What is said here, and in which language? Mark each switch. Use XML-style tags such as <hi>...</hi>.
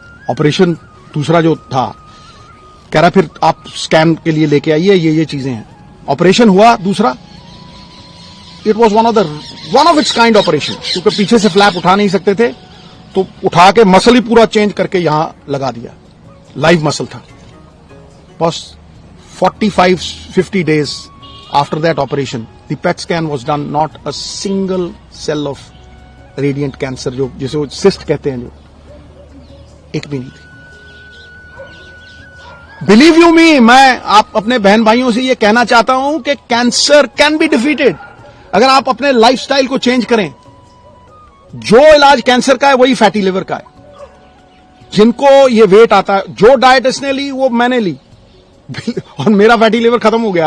<hi>Operation दूसरा जो था, कह रहा फिर आप स्कैन के लिए लेके आइए, ये चीजें हैं। ऑपरेशन हुआ दूसरा,</hi> <en>it was one of its kind operation,</en> <hi>क्योंकि पीछे से फ्लैप उठा नहीं सकते थे, तो उठा के मसल ही पूरा चेंज करके यहां लगा दिया, लाइव मसल था।</hi> <en>बस 45-50 days after that operation, the PET scan was done, not a single cell of radiant cancer,</en> <hi>जो जिसे वो cyst कहते हैं, जो एक भी नहीं थी।</hi> <en>believe you me,</en> <hi>मैं आप अपने बहन भाइयों से ये कहना चाहता हूं कि</hi> <en>cancer can be defeated</en> <hi>अगर आप अपने लाइफस्टाइल को चेंज करें। जो इलाज कैंसर का है वही फैटी लिवर का है। जिनको ये वेट आता है, जो डाइट इसने ली वो मैंने ली और मेरा फैटी लिवर खत्म हो गया।</hi>